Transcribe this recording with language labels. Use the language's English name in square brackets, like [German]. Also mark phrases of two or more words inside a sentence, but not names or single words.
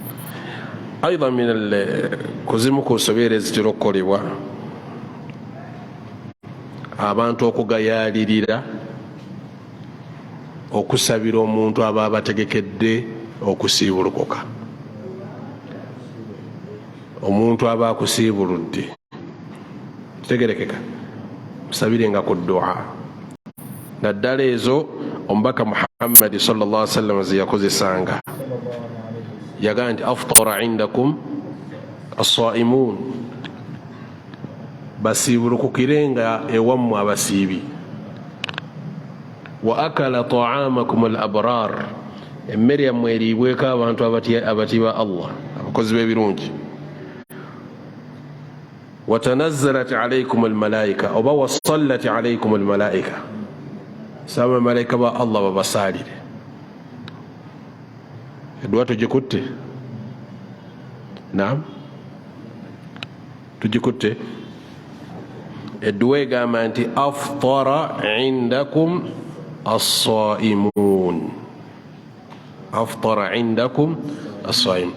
[Ganda] aidha min kuzimu ku nsobeera ezitera okukolebwa abantu okugayalirira okusabira omuntu aba abategekedde okusiibulukuka. Omuntu aba akusiibuludde kitegerekeka musabirenga ku du'a. Naddala ezo omubaka Muhammad [Arabic] صلى الله عليه وسلم [Ganda] ze yakozesanga, yagaa nti [Arabic] أفطر عندكم الصائمون, [Ganda] basiibulukukirenga ewammwe abasiibi. [Arabic] وأكل طعامكم الأبرار, [Ganda] emmere yammwe eriibweko abantu abatiibwa Allah, abakozi b'ebirungi. [Arabic] وتنزلت عليكم الملائكة, [Ganda] oba [Arabic] وصلت عليكم الملائكة, [Ganda] sama malaika ba Allah babasalire. Edduwa tugikutte? Naam, tugikutte. Edduwa egamba nti [Arabic] أفطر عندكم الصائمون أفطر عندكم الصائمون.